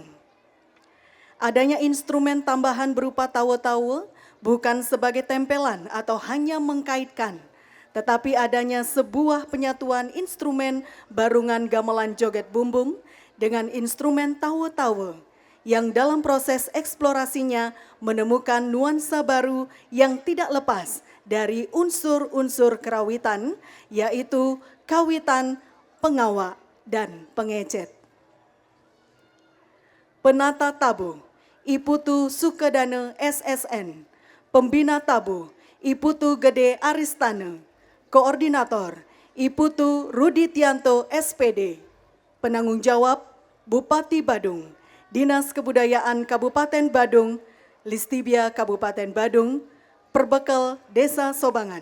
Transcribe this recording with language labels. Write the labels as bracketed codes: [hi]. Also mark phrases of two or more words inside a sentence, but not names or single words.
[id] Adanya instrumen tambahan berupa tawe-tawe bukan sebagai tempelan atau hanya mengkaitkan, tetapi adanya sebuah penyatuan instrumen barungan gamelan joget bumbung dengan instrumen tawe-tawe yang dalam proses eksplorasinya menemukan nuansa baru yang tidak lepas dari unsur-unsur kerawitan, yaitu kawitan, pengawak, dan pengecet. Penata tabuh, Iputu Sukedana SSN, Pembina tabuh, Iputu Gede Aristana, Koordinator, Iputu Ruditianto SPD, Penanggung Jawab, Bupati Badung, Dinas Kebudayaan Kabupaten Badung, Listibia Kabupaten Badung, Perbekal Desa Sobangan.